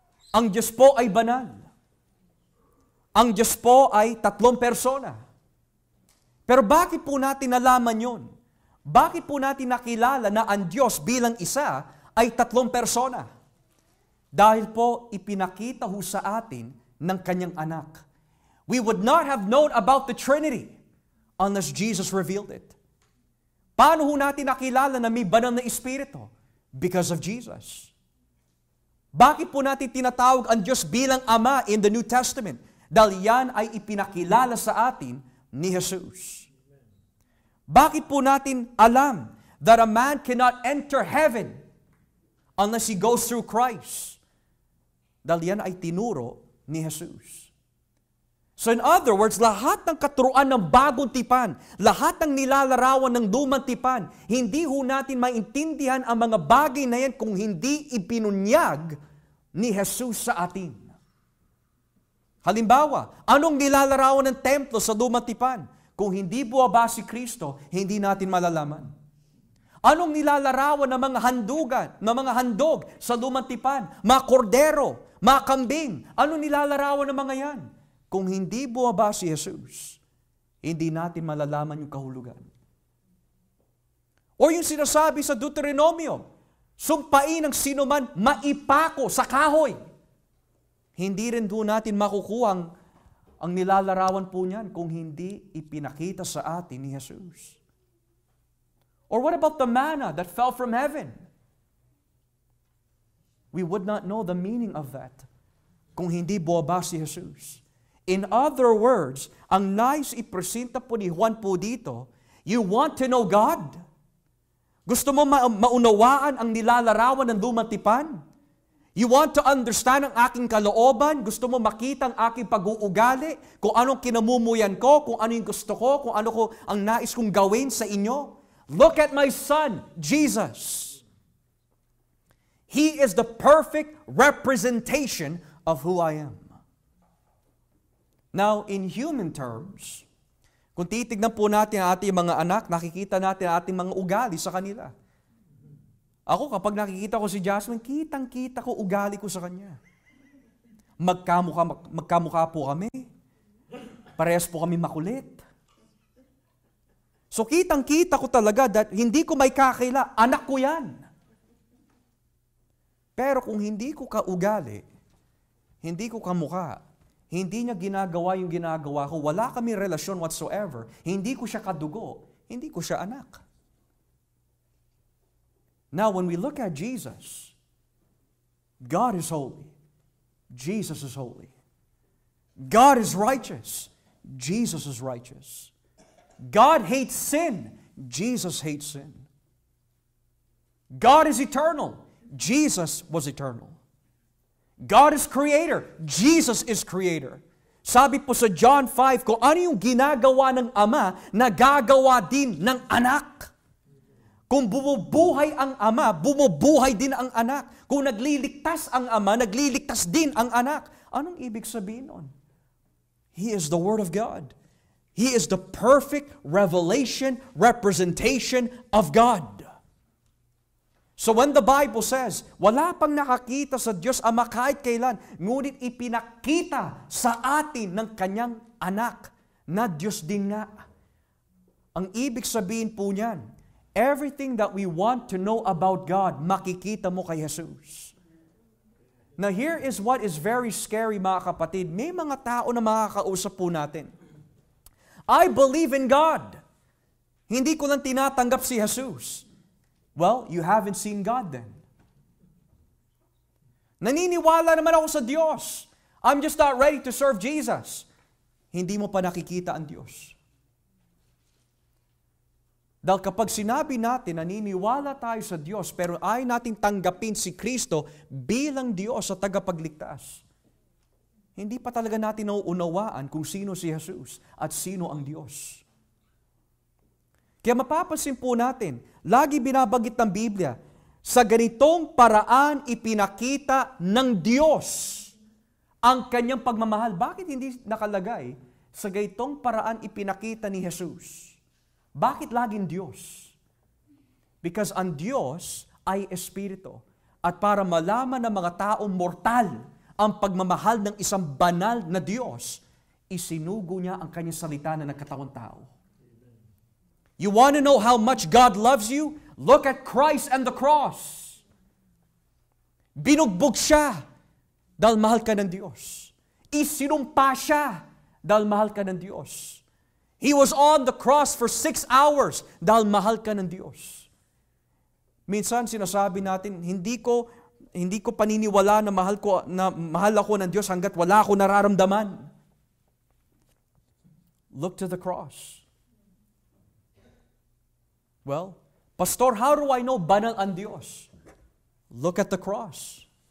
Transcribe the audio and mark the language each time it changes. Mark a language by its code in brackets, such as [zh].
[tl] Ang Diyos po ay banal. Ang Diyos po ay 3 persona. Pero bakit po natin nalaman yon? Bakit po natin nakilala na ang Diyos bilang isa ay 3 persona? Dahil po ipinakita ho sa atin ng kanyang anak. [en] We would not have known about the Trinity unless Jesus revealed it. [tl] Paano ho natin nakilala na may banal na Espiritu? [en] Because of Jesus. [tl] Bakit po natin tinatawag ang Diyos bilang Ama [en] in the New Testament? [tl] Dahil yan ay ipinakilala sa atin ni Jesus. Bakit po natin alam [en] that a man cannot enter heaven unless he goes through Christ? [tl] Dahil yan ay tinuro ni Jesus. [en] So in other words, [tl] lahat ng katuruan ng bagong tipan, lahat ng nilalarawan ng lumang tipan, hindi ho natin maintindihan ang mga bagay na yan kung hindi ipinunyag ni Jesus sa atin. Halimbawa, anong nilalarawan ng templo sa lumang tipan? Kung hindi buwaba si Kristo, hindi natin malalaman. Anong nilalarawan ng mga handugan, ng mga handog sa lumang tipan? Mga kordero, mga kambing. Anong nilalarawan ng mga yan? Kung hindi buwaba si Jesus, hindi natin malalaman yung kahulugan. O yung sinasabi sa Deuteronomio, sumpain ng sinuman maipako sa kahoy. Hindi rin doon natin makukuha ang nilalarawan po niyan kung hindi ipinakita sa atin ni Jesus. [en] Or what about the manna that fell from heaven? We would not know the meaning of that [tl] kung hindi buwaba si Jesus. [en] In other words, [tl] ang nais ipresenta po ni Juan po dito, [en] you want to know God? [tl] Gusto mo maunawaan ang nilalarawan ng lumang tipan? [en] You want to understand [tl] ang aking kalooban? Gusto mo makita ang aking pag-uugali? Kung anong kinamumuyan ko? Kung ano yung gusto ko? Kung ano ko ang nais kong gawin sa inyo? [en] Look at my son, Jesus. He is the perfect representation of who I am. Now, in human terms, [tl] kung titignan po natin ang ating mga anak, nakikita natin ang ating mga ugali sa kanila. Ako, kapag nakikita ko si Jasmine, kitang-kita ko ugali ko sa kanya. Magkamukha po kami. Parehas po kami makulit. [en] So, [tl] kitang-kita ko talaga [en] that [tl] hindi ko may kakila, anak ko yan. Pero kung hindi ko kaugali, hindi ko kamukha, hindi niya ginagawa yung ginagawa ko, wala kami relasyon [en] whatsoever, [tl] hindi ko siya kadugo, hindi ko siya anak. Now, when we look at Jesus, God is holy. [en] Jesus is holy. God is righteous. Jesus is righteous. God hates sin. Jesus hates sin. God is eternal. Jesus was eternal. God is creator. Jesus is creator. [tl] Sabi po sa John 5, kung ano yung ginagawa ng Ama, nagagawa din ng anak. Kung bumubuhay ang Ama, bumubuhay din ang anak. Kung nagliligtas ang Ama, nagliligtas din ang anak. Anong ibig sabihin nun? [en] He is the Word of God. He is the perfect revelation, representation of God. So when the Bible says, [tl] wala pang nakakita sa Diyos Ama kahit kailan, ngunit ipinakita sa atin ng kanyang anak na Diyos din nga. Ang ibig sabihin po niyan, [en] everything that we want to know about God, [tl] makikita mo kay Jesus. [en] Now here is what is very scary [tl] mga kapatid. May mga tao na makakausap po natin. [en] I believe in God. [tl] Hindi ko lang tinatanggap si Jesus. [en] Well, you haven't seen God then. [tl] Naniniwala naman ako sa Diyos. [en] I'm just not ready to serve Jesus. [tl] Hindi mo pa nakikita ang Diyos. Dahil kapag sinabi natin, naniniwala tayo sa Diyos, pero ayaw natin tanggapin si Kristo bilang Diyos sa tagapagligtas, hindi pa talaga natin nauunawaan kung sino si Jesus at sino ang Diyos. Kaya mapapansin po natin, lagi binabanggit ng Biblia, sa ganitong paraan ipinakita ng Diyos ang kanyang pagmamahal. Bakit hindi nakalagay, sa ganitong paraan ipinakita ni Jesus? Bakit laging Diyos? [en] Because [tl] ang Diyos ay Espiritu. At para malaman ng mga taong mortal ang pagmamahal ng isang banal na Diyos, isinugo niya ang kanyang salita na nagkatawang tao. [en] You want to know how much God loves you? Look at Christ and the cross. [tl] Binugbog siya dahil mahal ka ng Diyos. Isinumpa siya dahil mahal ka ng Diyos. [en] He was on the cross for 6 hours [tl] dahil mahal ka ng Diyos. Minsan sinasabi natin, hindi ko paniniwala na mahal ako ng Diyos hanggat wala ako nararamdaman. [en] Look to the cross. Well, Pastor, how do I know [tl] banal ang Diyos? [en] Look at the cross.